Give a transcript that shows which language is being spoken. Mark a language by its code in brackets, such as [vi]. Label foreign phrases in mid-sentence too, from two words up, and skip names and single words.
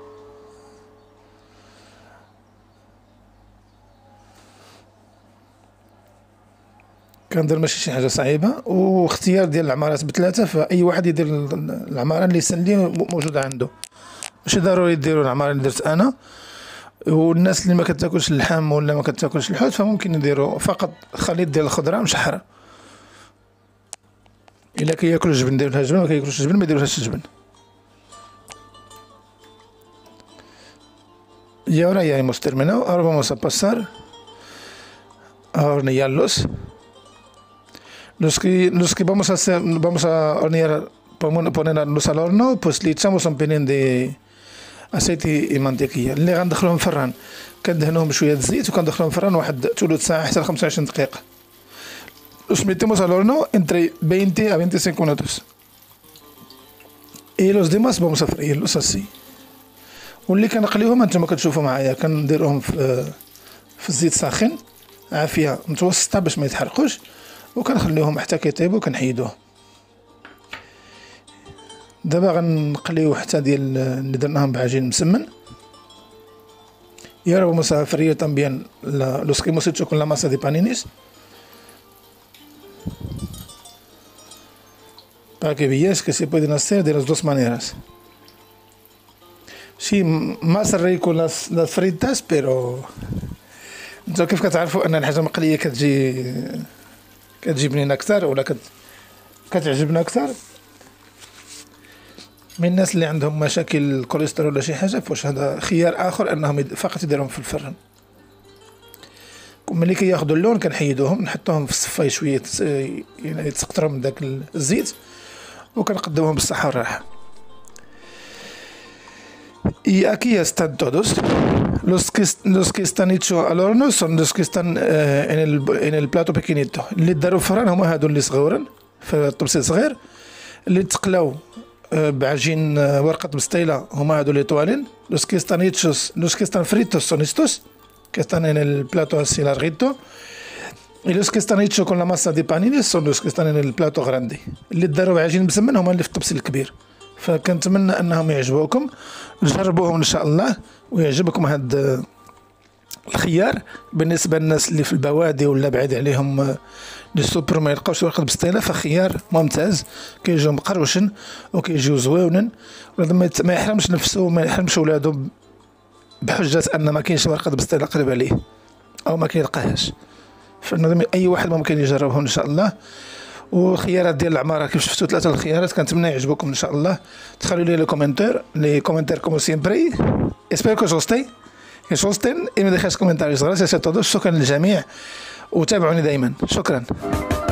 [ar] كندير ماشي شي حاجة صعيبة، واختيار ديال العمارات بثلاثة، فأي واحد يدير العمارة اللي يسن موجودة عنده. ماشي ضروري ديروا العمارة اللي درت أنا. والناس اللي ما كتاكلش اللحم ولا ما كتاكلش الحوت فممكن يديروا فقط خليط ديال الخضره مشحره. الا كياكلوا الجبن ديروا لها جبن، ما كياكلوش الجبن ما يديروش الجبن. [es] Y ahora ya hemos terminado. Ahora vamos a pasar a hornearlos. Los que vamos a hacer, vamos a hornear, ponerlos al horno, pues le echamos un pelín de aceite mantequilla. [ar] اللي غندخلوهم فران كندهنوهم شويه زيت وكندخلوهم فران واحد ثلث ساعه حتى ل 25 دقيقه. [es] Los metemos al horno entre 20 a 25 minutos. Y los demás vamos a freírlos así. [ar] واللي كنقليهم انتما كتشوفوا معايا كنديرهم في الزيت ساخن عافيه متوسطه باش ما يتحرقوش، وكنخليوهم حتى كيطيبوا وكنحيدوهم. دابا غنقليو حتى ديال اللي درناهم بعجين مسمن. [es] Y ahora vamos a freír también los que hemos hecho con la masa de panines para que veáis que se pueden hacer de las dos maneras. Sí, más rico las fritas, pero [ar] انتو كيف كتعرفوا ان الحاجه مقليه كتجي بنينه اكثر ولا كتعجبنا اكثر. من الناس اللي عندهم مشاكل كوليسترول ولا شي حاجه فواش هذا خيار اخر انهم فقط يديرهم في الفرن. ملي كياخذوا اللون كنحيدوهم نحطوهم في الصفاي شويه يعني يتسقطروا من داك الزيت وكنقدموهم بالصحه والراحه. [es] Y aquí están todos. Los que están hechos al horno son los que están en el plato pequeñito. [ar] اللي داروا فران هما هادو اللي صغيورين في الطبسيل صغير، اللي تقلاو بعجين ورقة بستيلة هما هادو لي طوالين. [es] Los que están hechos, los que están fritos son estos que están en el plato así larguito. Y los que están hechos con la masa de panines son los que están en el plato grande. [ar] اللي داروا بعجين مسمن هما اللي في الطبسيل الكبير. فكنتمنى انهم يعجبوكم، جربوهم ان شاء الله ويعجبكم هاد الخيار. بالنسبه للناس اللي في البوادي ولا بعيد عليهم لي سوبر ما يلقاوش ورقه بسطيله فخيار ممتاز، كيجيو مقروشن وكيجيو زويونين، ما يحرمش نفسه وما يحرمش ولادو بحجه ان ما كاينش ورقه بسطيله قريب عليه او ما كيلقاهاش. فنظن اي واحد ممكن يجربهم ان شاء الله. والخيارات ديال العماره كيف شفتوا ثلاثه الخيارات كنتمنى يعجبوكم ان شاء الله. تخلوا لي لي كومنتير [es] como siempre. Espero que os gusten y me dejéis comentarios. Gracias a todos. [ar] شكرا للجميع وتابعوني دائما. شكرا.